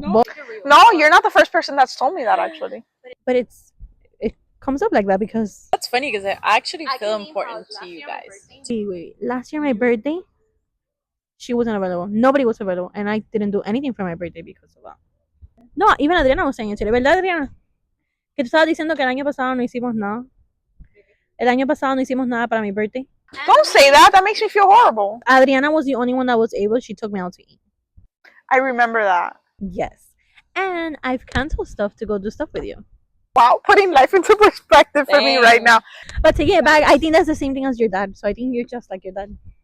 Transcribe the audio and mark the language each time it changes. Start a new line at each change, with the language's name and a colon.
English: No, you're not the first person that's told me that, actually. But it comes up like that because That's funny because I actually feel important to you guys. wait. Last year my birthday, she wasn't available. Nobody was available, and I didn't do anything for my birthday because of that. No, even Adriana was saying it.
Spanish: ¿Verdad, Adriana? Que tú estabas diciendo que el año pasado no hicimos nada. El año pasado no hicimos nada para mi birthday.
English: Don't say that. That makes me feel horrible. Adriana was the only one that was able. She took me out to eat. I remember that. Yes. And I've canceled stuff to go do stuff with you. Wow, putting life into perspective for me right now. But taking it back, I think that's the same thing as your dad. So I think you're just like your dad.